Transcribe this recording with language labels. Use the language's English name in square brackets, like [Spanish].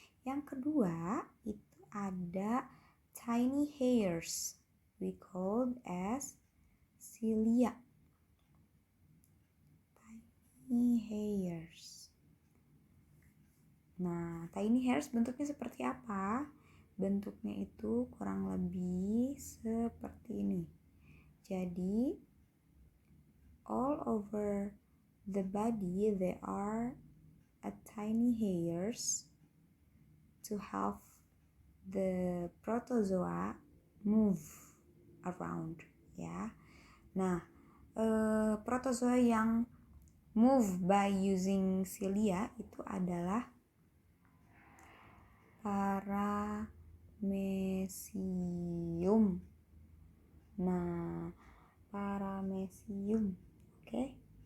[Indonesian] Yang kedua itu ada [English] tiny hairs, we called as cilia. Tiny hairs. [Indonesian] Nah, tiny hairs bentuknya seperti apa? Bentuknya itu kurang lebih seperti ini. [English] Jadi, all over the body there are a tiny hairs to help the protozoa move around ya. [Indonesian] Nah, protozoa yang [English] move by using [Indonesian] cilia itu adalah Paramecium. Nah, Paramecium. Oke.